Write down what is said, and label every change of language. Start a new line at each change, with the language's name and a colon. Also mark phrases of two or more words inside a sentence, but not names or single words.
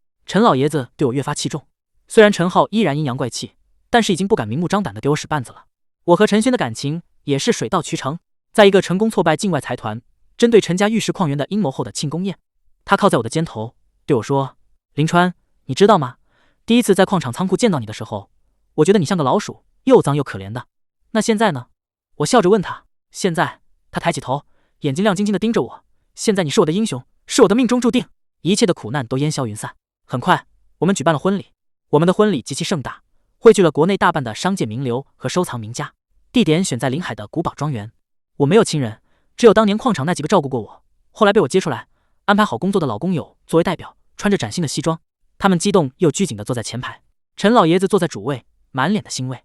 Chinese: 陳老爺子对我越發器重，雖然陳浩依然陰陽怪氣，但是已經不敢明目張膽地給我使絆子了。我和陳軒的感情也是水到渠成，在一個成功挫敗境外財團針對陳家玉石礦源的陰謀後的慶功宴，他靠在我的肩頭對我說：“林川，你知道嗎？第一次在礦場倉庫見到你的時候，我覺得你像個老鼠，又髒又可憐的。那現在呢？”我笑着問他：“現在？” 他抬起頭，眼睛亮晶晶地盯着我：“現在你是我的英雄，是我的命中注定，一切的苦難都烟消雲散。” 很快，我們舉辦了婚禮。我们的婚禮極其盛大，匯聚了國內大半的商界名流和收藏名家，地點選在臨海的古堡莊園。我沒有親人，只有當年礦場那幾個照顧過我，後來被我接出來，安排好工作的老工友作為代表，穿着嶄新的西裝。他們激動又拘謹地坐在前排，陳老爺子坐在主位，滿臉的欣慰。